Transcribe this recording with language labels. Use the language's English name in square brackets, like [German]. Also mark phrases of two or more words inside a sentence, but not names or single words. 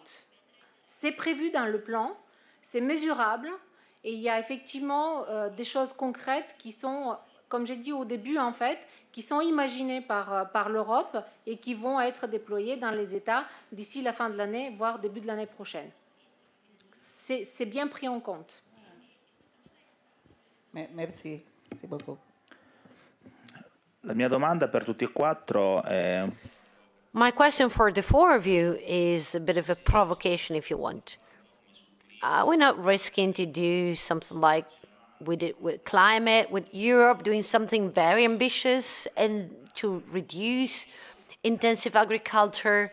[French] C'est prévu dans le plan, c'est mesurable, et il y a effectivement des choses concrètes qui sont, comme j'ai dit au début en fait, qui sont imaginées par l'Europe et qui vont être déployées dans les États d'ici la fin de l'année, voire début de l'année prochaine. C'est bien pris en compte. Merci, merci beaucoup. [Italian] La mia domanda per tutti e quattro è... [English] My question for the four of you is a bit of a provocation, if you want. We're not risking to do something like we did with climate, with Europe doing something very ambitious and to reduce intensive agriculture.